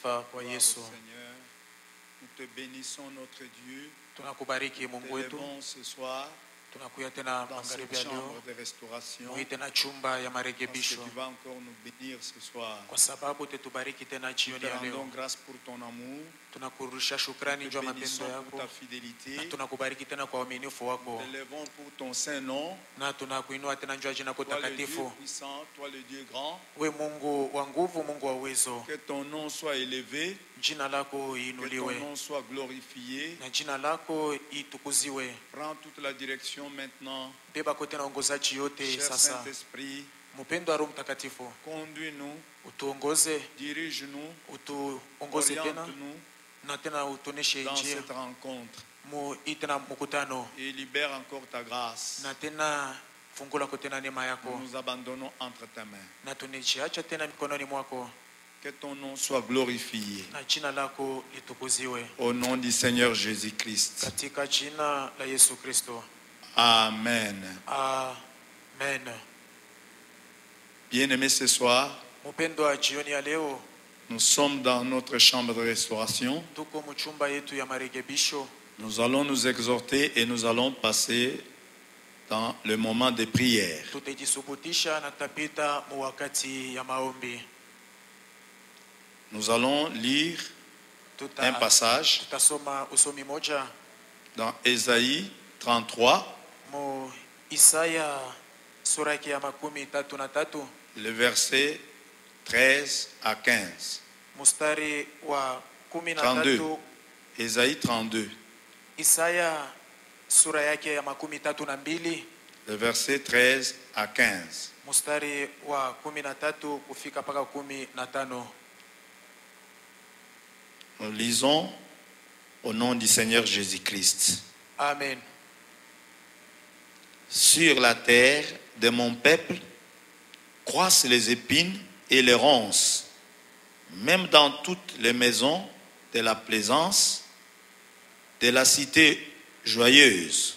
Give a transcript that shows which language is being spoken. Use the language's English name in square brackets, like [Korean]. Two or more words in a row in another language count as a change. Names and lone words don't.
[Swahili] wa Yesu. [French] Seigneur, nous te bénissons notre Dieu. [Swahili] Tunakubariki Mungu wetu. [French] Ce soir [Swahili] Tunakuya tena [French] dans cette [Swahili] magharibi ya leo. [French] chambre de restauration. [Swahili] Muhii tena chumba ya [French] Parce que [Swahili] marekebisho. [French] tu vas encore nous bénir ce soir. [Swahili] Kwa sababu tetubariki tena [French] Nous [Swahili] jioni [French] te [Swahili] ya [French] rendons [Swahili] leo. [French] grâce pour ton amour. [Swahili] Tunakurudisha shukrani [French] Nous [Swahili] juu [French] te [Swahili] ya [French] bénissons [Swahili] mapendo [French] pour [Swahili] yako. [French] ta fidélité. [Swahili] Na tunakubariki tena kwa uaminifu wako. [French] Nous te lèvons pour ton saint nom. [Swahili] Na tunakuinua tena juu ya jina lako [French] Toi le Dieu [Swahili] takatifu. [French] puissant, toi le Dieu grand. [Swahili] We Mungu wa nguvu, Mungu wa uwezo. [French] Que ton nom soit élevé. [Swahili] Jina lako [French] Que ton [Swahili] iinuliwe. [French] nom soit glorifié. [Swahili] Na jina lako itukuziwe. [French] Prends toute la direction maintenant. [Swahili] Beba kote na ongozaji yote [French] Cher [Swahili] sasa. [French] Saint-Esprit, [Swahili] Mpendo wa Roho Mtakatifu, [French] conduis-nous, [Swahili] utuongoze, [French] dirige-nous, [Swahili] utuongoze tena [French] oriente-nous [Swahili] na tena utuoneshe [French] dans [Swahili] njia [French] cette rencontre [Swahili] hii tena mkutano, [French] et libère encore ta grâce. [Swahili] na tena fungula ko tena neema [French] Nous [Swahili] yako, [French] nous abandonnons entre tes mains. [Swahili] na tunichiacha tena mikononi mwako, [French] Que ton nom soit glorifié. [Swahili] na jina lako litukuziwe [French] Au nom du Seigneur Jésus-Christ. [Swahili] katika jina la Yesu Kristo, [French] Amen. [Swahili] amen. [French] Bien-aimés, ce soir, [Swahili] Mpendo wa jioni ya leo, [French] nous sommes dans notre chambre de restauration. [Swahili] tuko mchumba yetu ya marekebisho. [French] Nous allons nous exhorter et nous allons passer dans le moment de prière. [Swahili] Tutajisubutisha na tutapita mu wakati ya maombi. [French] Nous allons lire un passage [Swahili] Tutasoma usomi moja [French] dans Ésaïe 33, [Swahili] mu Isaya sura yake ya 33 [French] le verset 13 à 15. [Swahili] mstari wa 32. 13. [French] Ésaïe 32, [Swahili] Isaya sura yake ya 32 [French] le verset 13 à 15. [Swahili] mstari wa 13 kufika mpaka 15. [French] Nous lisons au nom du Seigneur Jésus-Christ. Amen. Sur la terre de mon peuple croissent les épines et les ronces, même dans toutes les maisons de la plaisance, de la cité joyeuse.